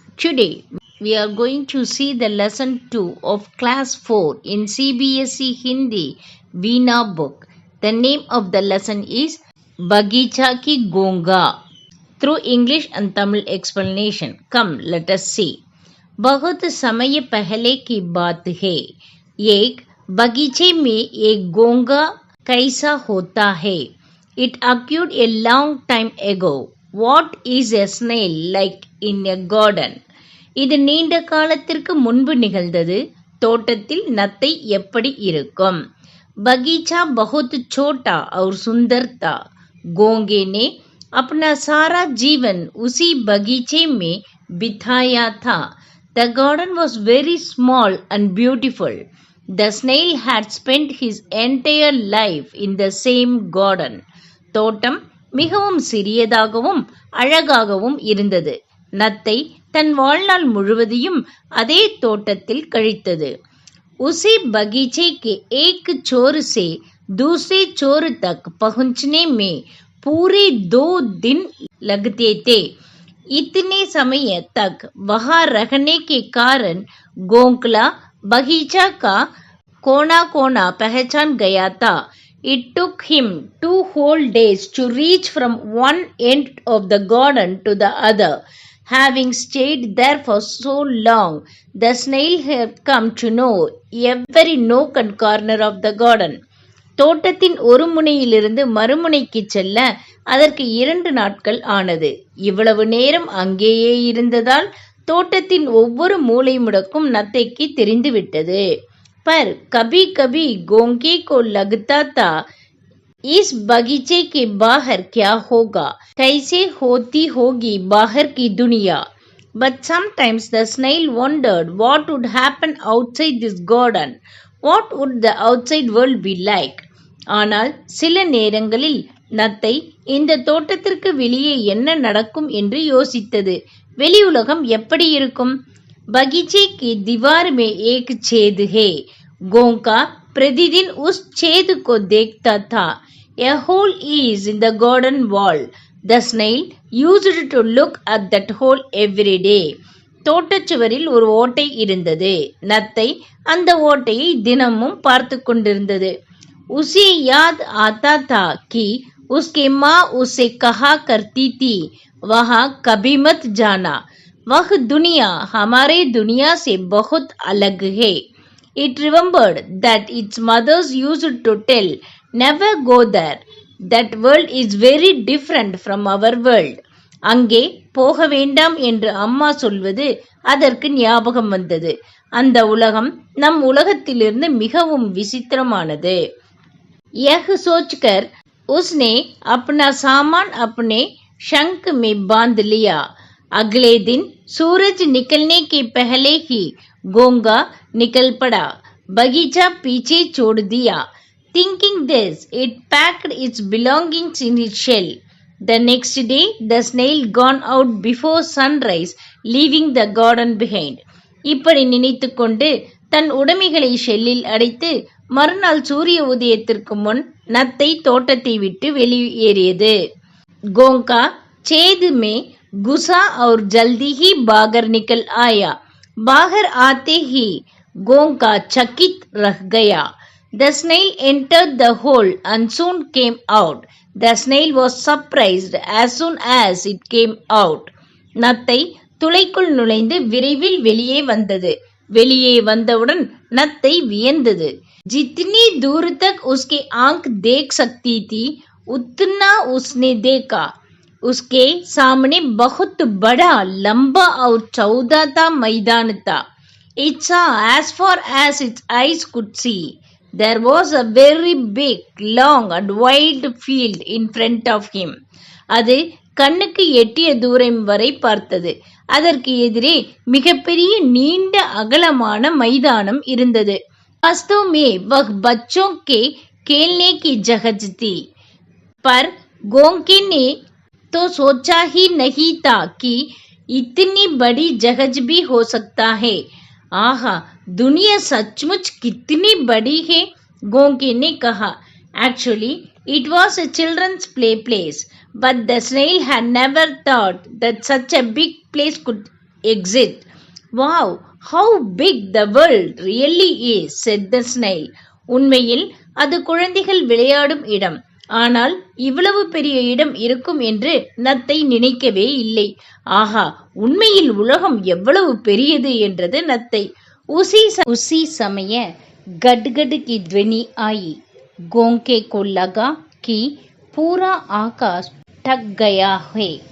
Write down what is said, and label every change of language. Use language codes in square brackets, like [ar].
[en] Today we are going to see the lesson 2 of class 4 in CBSE Hindi Veena book. The name of the lesson is Bagicha Ki Gonga. Through English and Tamil explanation. Come, let us see. [hi] बहुत समय पहले की बात है. एक बगीचे में एक गोंगा कैसा होता है. [en] It occurred a long time ago. What is a snail like in a garden? [ta] இது நீண்ட காலத்திற்கு முன்பு நிகழ்ந்தது. தோட்டத்தில் நத்தை எப்படி இருக்கும்? [hi] बगीचा बहुत छोटा और सुंदर था. गोंगे ने अपना सारा जीवन उसी बगीचे में बिताया था. [en] The garden was very small and beautiful. The snail had spent his entire life in the same garden. [ta] தோட்டம் மிகவும் சிறியதாகவும் அழகாகவும் இருந்தது. நத்தை தன் வாழ்நாள் முழுவதையும் அதே தோட்டத்தில் கழித்தது. [hi] उसी बगीचे के एक छोर से दूसरे छोर तक पहुंचने में पूरे 2 दिन लगते थे. इतने समय तक वहां रहने के कारण गोंकला बगीचा का कोना कोना पहचान गया था. [en] It took him 2 whole days to reach from one end of the garden to the other. Having stayed there for so long, the snail had come to know every nook and corner of the garden. [ta] தோட்டத்தின் ஒரு முனையிலிருந்து மறுமுனைக்கு செல்ல அதற்கு 2 நாட்கள் ஆனது. இவ்வளவு நேரம் அங்கேயே இருந்ததால் தோட்டத்தின் ஒவ்வொரு மூலை முடக்கும் நத்தைக்கு தெரிந்துவிட்டது. [hi] पर कभी कभी गोंगे को लगता था इस बगीचे के बाहर क्या होगा, कैसे होती होगी बाहर की दुनिया. [en] But sometimes the snail wondered what would happen outside this garden. What would the outside world be like? [ta] ஆனால் சில நேரங்களில் நத்தை இந்த தோட்டத்திற்கு வெளியே என்ன நடக்கும் என்று யோசித்தது. வெளி உலகம் எப்படி இருக்கும்? [hi] बगीचे की दीवार में एक छेद है. गोंका प्रतिदिन उस छेद को देखता था. [en] A hole is in the garden wall. The snail used to look at that hole every day. [ta] தோட்டச்சுவரில் ஒரு ஓட்டை இருந்தது. நத்தை அந்த ஓட்டையை தினமும் பார்த்து கொண்டிருந்தது. [hi] उसे याद आता था कि उसके माँ उसे कहा करती थी वहाँ कभी मत जाना. वह दुनिया हमारे दुनिया से बहुत अलग है. [en] It remembered that its mothers used to tell, never go there. That world is very different from our world. [ta] அங்கே போக வேண்டாம் என்று அம்மா சொல்வது அதற்கு ஞாபகம் வந்தது. அந்த உலகம் நம் உலகத்திலிருந்து மிகவும் விசித்திரமானது. [hi] यह सोचकर उसने अपना सामान अपने शंख में बांध लिया. अगले दिन सूरज निकलने के पहले ही गोंगा निकल पड़ा. बगीचा पीछे छोड़ दिया. [en] Thinking this, it packed its belongings in its shell. The next day, the snail gone out before sunrise, leaving the garden behind. [ta] இப்படி நினைத்து கொண்டு தன் உடைமைகளை ஷெல்லில் அடைத்து மறுநாள் சூரிய உதயத்திற்கு முன் நத்தை தோட்டத்தை விட்டு வெளியேறியது. [hi] गोंका छेद में घुसा और जल्दी ही बाहर निकल आया. बाहर आते ही गोंका चकित रह गया. [en] The snail entered the hole and soon came out. The snail was surprised as soon as it came out. [ta] நத்தை துளைக்குள் நுழைந்து விரைவில் வெளியே வந்தது. வெளியே வந்தவுடன் நத்தை வியந்தது. [hi] जितनी दूर तक उसकी आंख देख सकती थी उतना उसने देखा. उसके सामने बहुत बड़ा लंबा और चौड़ा मैदान था. [en] It saw as far as its eyes could see. There was a very big, long and wide field in front of him. [ta] அது கண்ணுக்கு எட்டிய தூரம் வரை பார்த்தது. அதற்கு எதிரே மிகப்பெரிய நீண்ட அகலமான மைதானம் இருந்தது. [hi] वास्तव में वह बच्चों के खेलने की जगह थी. पर गोंके ने तो सोचा ही नहीं था कि इतनी बड़ी जगह भी हो सकता है. आहा, दुनिया सचमुच कितनी बड़ी है, गोंके ने कहा. [en] Actually, It was a children's play place, but the snail had never thought that such a big place could exist. Wow, how big the world really is, said the snail. [ta] உண்மையில் அது குழந்தைகள் விளையாடும் இடம். ஆனால் இவ்வளவு பெரிய இடம் இருக்கும் என்று நத்தை நினைக்கவே இல்லை. ஆஹா, உண்மையில் உலகம் எவ்வளவு பெரியது என்றது நத்தை. [hi] उसी समय गडगड की ध्वनि आई. गोंके को लगा कि पूरा आकाश ढक गया है.